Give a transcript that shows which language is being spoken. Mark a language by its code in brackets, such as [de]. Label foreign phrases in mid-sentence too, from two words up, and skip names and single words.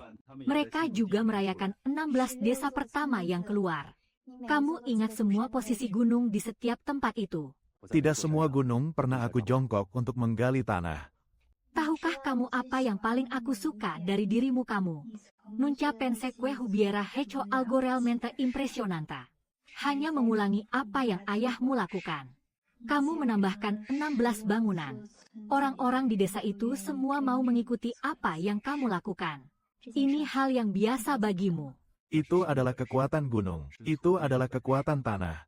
[id] Mereka juga merayakan 16 desa pertama yang keluar. Kamu ingat semua posisi gunung di setiap tempat itu. Tidak semua gunung pernah aku jongkok untuk menggali tanah. Tahukah kamu apa yang paling aku suka dari dirimu kamu? [es] Nunca pensé que hubiera hecho algo realmente impresionante. [id] Hanya mengulangi apa yang ayahmu lakukan. Kamu menambahkan 16 bangunan. Orang-orang di desa itu semua mau mengikuti apa yang kamu lakukan. Ini hal yang biasa bagimu. Itu adalah kekuatan gunung. Itu adalah kekuatan tanah.